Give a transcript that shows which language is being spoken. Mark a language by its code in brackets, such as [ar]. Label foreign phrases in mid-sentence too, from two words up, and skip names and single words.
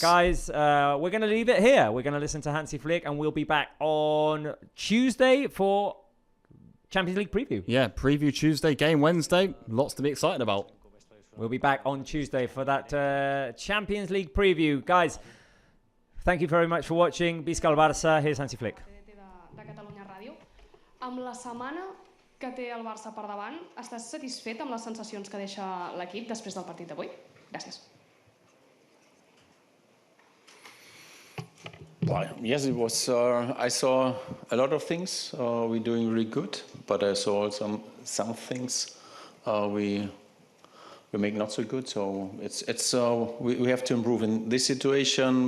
[en] Guys, we're going to leave it here. We're going to listen to Hansi Flick, and we'll be back on Tuesday for Champions League preview. Yeah, preview Tuesday, game Wednesday. Lots to be excited about. We'll be back on Tuesday for that Champions League preview. Guys, thank you very much for watching. [ca] Visca el Barça. [en] Here's Hansi Flick. [ca] De Catalunya Ràdio. Amb la setmana que té el Barça per davant, estàs satisfet amb les sensacions que deixa l'equip després del partit d'avui? Gràcies. [en] Well, yes, it was. I saw a lot of things we're doing really good, but I saw some things we make not so good. So we have to improve in this situation.